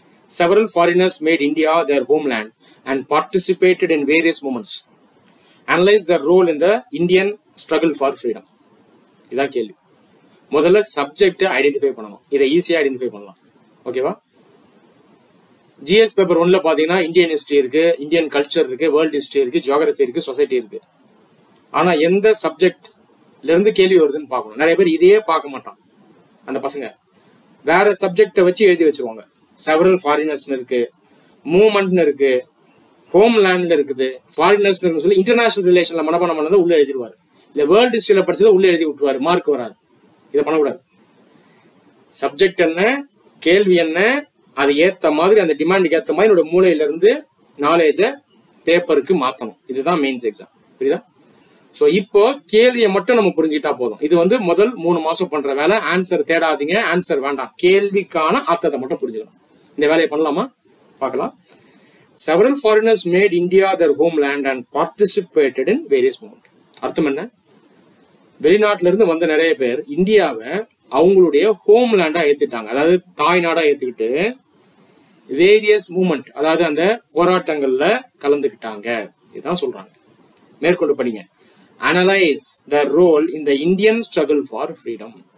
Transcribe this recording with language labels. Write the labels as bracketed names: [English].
[English] Several foreigners made India their homeland and participated in various movements. Analyze their role in the Indian struggle for freedom. [Tamil] இதான் கேள்வி. முதல்ல subject identify பண்ணணும். இதை ஈஸியா identify பண்ணலாம். ஓகேவா? GS பேப்பர் 1ல பாத்தீங்கன்னா இந்தியன் ஹிஸ்டரி இருக்கு, இந்தியன் கல்ச்சர் இருக்கு, வேர்ல்ட் ஹிஸ்டரி இருக்கு, ஜியோகிராஃபி இருக்கு, சொசைட்டி இருக்கு. ஆனா எந்த சப்ஜெக்ட்ல இருந்து கேள்வி வருதுன்னு பார்க்கணும். நிறைய பேர் இதையே பார்க்க மாட்டான். அந்த பசங்க வேற சப்ஜெக்டை வச்சு எழுதி வச்சிருவாங்க. செவரல் ஃபாரினர்ஸ் இருக்கு, மூவ்மெண்ட் இருக்கு, ஹோம் லேண்ட்ல இருக்குது, ஃபாரினர்ஸ் இருக்கு சொல்லி இன்டர்நேஷனல் ரிலேஷன்ல மனப்பாடம் பண்ணதை உள்ள எழுதிடுவாரு. இல்ல வேர்ல்ட் ஹிஸ்டரியில படிச்சதை உள்ள எழுதி விட்டுருவாரு, மார்க் வராது. இதை பண்ணக்கூடாது. சப்ஜெக்ட் என்ன, கேள்வி என்ன, அது ஏத்த மாதிரி அந்த டிமாண்டுக்கு ஏத்த மாதிரி என்னோட மூளையில இருந்து நாலேஜை பேப்பருக்கு மாத்தணும். இதுதான் மெயின்ஸ் எக்ஸாம். புரியுதா? சோ இப்போ கேள்வியை மட்டும் நம்ம புரிஞ்சுட்டா போதும். இது வந்து முதல் 3 மாசம் பண்ற வேலை. ஆன்சர் தேடாதீங்க, ஆன்சர் வேண்டாம். கேள்விக்கான அர்த்தத்தை மட்டும் புரிஞ்சுக்கணும். இந்த வேலையை பண்ணலாமா? பார்க்கலாம். [English] Several foreigners made India their homeland and participated in various movements. [Tamil] அர்த்தம் என்ன? வெளிநாட்டுல இருந்து வந்த நிறைய பேர் இந்தியாவை அவங்களுடைய ஹோம்லேண்டா ஏத்துட்டாங்க, அதாவது தாய் நாடா ஏத்துக்கிட்டு வேரியஸ் மூவ்மெண்ட், அதாவது அந்த போராட்டங்கள்ல கலந்துக்கிட்டாங்க. இதுதான் சொல்றாங்க. மேற்கொண்டு படிங்க. [English] Analyze the role in the Indian struggle for freedom.